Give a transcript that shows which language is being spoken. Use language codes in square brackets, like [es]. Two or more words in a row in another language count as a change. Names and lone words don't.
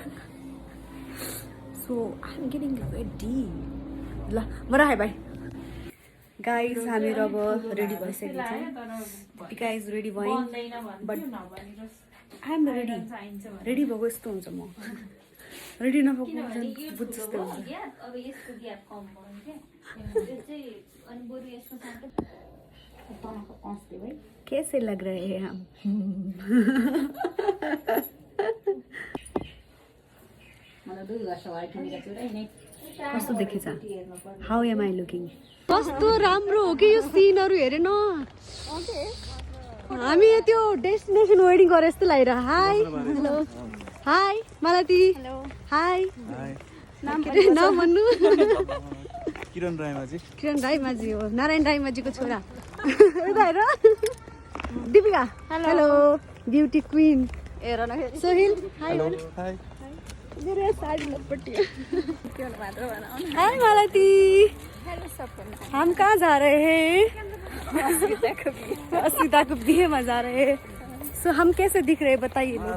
[en] so I am getting ready [ne] ल म राखेँ भाइ गाइस हामीहरू अब रेडी भइसकेको छ [en] tika is ready [ne] भयो [en] but I am ready ready [ne] भएको यस्तो हुन्छ म रेडी नभएको बुझ जस्तै हुन्छ अब यसको ग्याप कम भयो के यो चाहिँ अनि बरु यसको साथ [hi] कैसे लग रहे हैं हम [ne] कस्तो देखेछ [en] how am I looking [ne] कस्तो राम्रो हो कि यो सिनहरू हेरेन हामी त्यो [en] destination wedding [ne] गरे जस्तो लागिरह [en] hi hello hi [ne] मालती हाई नाम भन्नु किरण राईमाझी हो नारायण राईमाझीको छोरा हेर दिपिका [en] hello beauty queen [ne] सोहिल हाई मेरो साडी लपटी हाय मालती [hi] हम कहाँ जा रहे हैं अस्मिता को बिहे में जा रहे हैं सो हम कैसे दिख रहे हैं बताइए